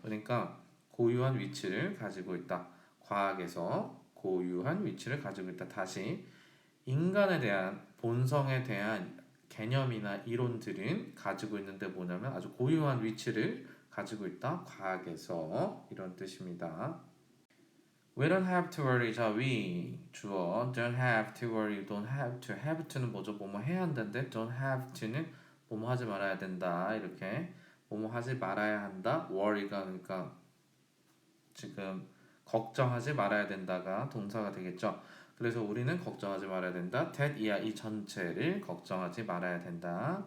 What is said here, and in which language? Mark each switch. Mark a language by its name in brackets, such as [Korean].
[Korean] 그러니까 고유한 위치를 가지고 있다. 과학에서 고유한 위치를 가지고 있다. 다시 인간에 대한 본성에 대한 개념이나 이론들은 가지고 있는데 뭐냐면 아주 고유한 위치를 가지고 있다. 과학에서 이런 뜻입니다. [English] We don't have to worry. 자, we 주어 don't have to worry. don't have to. have to는 뭐죠? [Korean] 뭐뭐 해야 한다인데 [English] don't have to [Korean] 는 뭐뭐 하지 말아야 된다. 이렇게 뭐뭐 하지 말아야 한다. worry가 그러니까 지금 걱정하지 말아야 된다가 동사가 되겠죠. 그래서 우리는 걱정하지 말아야 된다. that 이야 이 전체를 걱정하지 말아야 된다.